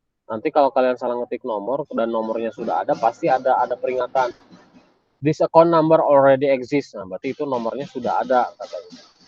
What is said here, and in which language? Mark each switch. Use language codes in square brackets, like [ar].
[id] Nanti kalau kalian salah ngetik nomor dan nomornya sudah ada, pasti ada peringatan. [en] This account number already exists. [id] Nah, berarti itu nomornya sudah ada katanya.